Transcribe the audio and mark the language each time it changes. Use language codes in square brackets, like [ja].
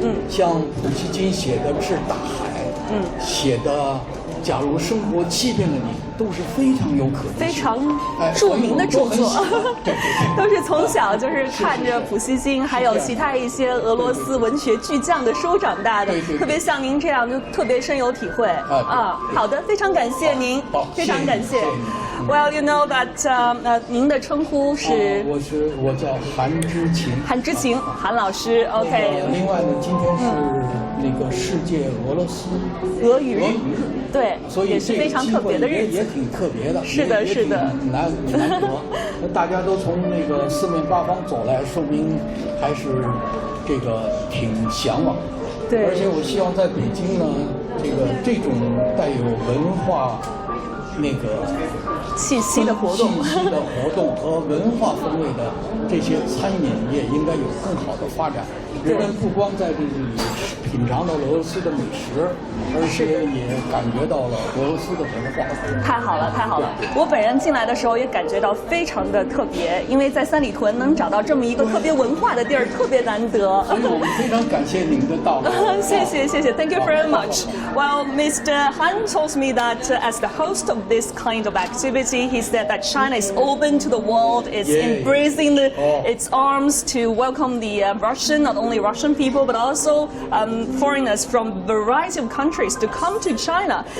[zh] 像普希金写的《致大海》，写的假如生活欺骗了你，都是非常有可能非常著名的著作，都是从小就是看着普希金还有其他一些俄罗斯文学巨匠的书长大的，特别像您这样就特别深有体会啊。好的，非常感谢您，非常感谢。 [en] Well, you know that [zh] 您的称呼是？我叫韩之晴。韩之晴，韩老师 ，OK。另外呢，今天是那个世界俄罗斯俄语日，对，所以也是非常特别的日子，也挺特别的。是的，是的，难得。大家都从那个四面八方走来，说明还是这个挺向往的。对，而且我希望在北京呢，这种带有文化那个气息的活动和文化风味的这些餐饮业应该有更好的发展。人们不光在这里品尝到了俄罗斯的美食，而且也感觉到了俄罗斯的文化。太好了，太好了！我本人进来的时候也感觉到非常的特别，因为在三里屯能找到这么一个特别文化的地儿，特别难得。所以我们非常感谢您的到来。谢谢，谢谢 [en] ，Thank you very much. Well, Mr. Han told me that as the host of this kind of activity, he said that China is open to the world, is embracing its arms to welcome the Russian, not only Russian people, but also foreigners from a variety of countries to come to China.